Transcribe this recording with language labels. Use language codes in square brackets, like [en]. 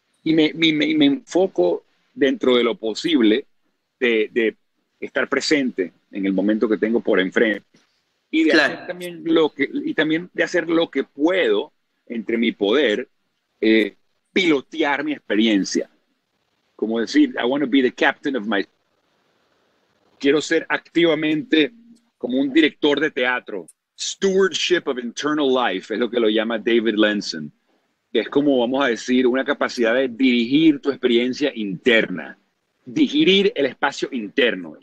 [es] Y me enfoco dentro de lo posible de estar presente en el momento que tengo por enfrente y de hacer Claro. también y también de hacer lo que puedo entre mi poder, pilotear mi experiencia. Como decir, [en] I want to be the captain of my... [es] Quiero ser activamente como un director de teatro. [en] Stewardship of internal life [es] es lo que lo llama David Lenson, que es como, vamos a decir, una capacidad de dirigir tu experiencia interna, digerir el espacio interno.